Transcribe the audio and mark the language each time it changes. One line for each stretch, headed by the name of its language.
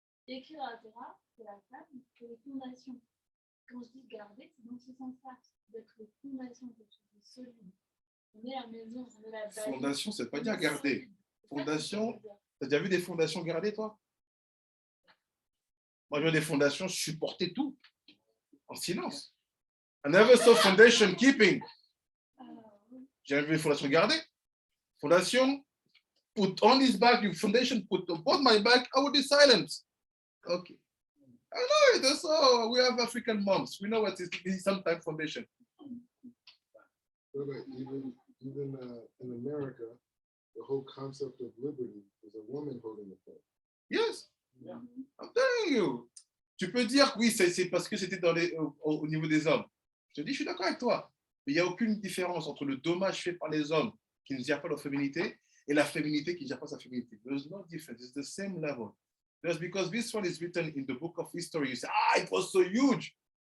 French: Écrire à la Torah, c'est la femme, c'est les fondations. Quand je dis garder, c'est dans ce sens-là, d'être les fondations, quelque chose de solide. On est la maison, on est la base. Fondation, c'est pas dire garder. Fondation, t'as déjà vu des fondations gardées, toi? Moi, je vois des fondations supporter tout, en silence.
English: I never saw foundation keeping.
French: J'ai vu des fondations gardées.
English: Fondation, put on his back, your foundation, put on my back, I will be silent. Okay. I know it. That's all. We have African moms. We know what is sometimes foundation. But even in America, the whole concept of liberty is a woman holding the flag. Yes. Yeah. I'm telling you.
French: Tu peux dire oui, c'est parce que c'était au niveau des hommes. Je te dis, je suis d'accord avec toi. Mais il n'y a aucune différence entre le dommage fait par les hommes qui ne gèrent pas leur féminité et la féminité qui ne gère pas sa féminité.
English: There's no difference. It's the same level. Just because this one is written in the book of history, you say, it was so huge.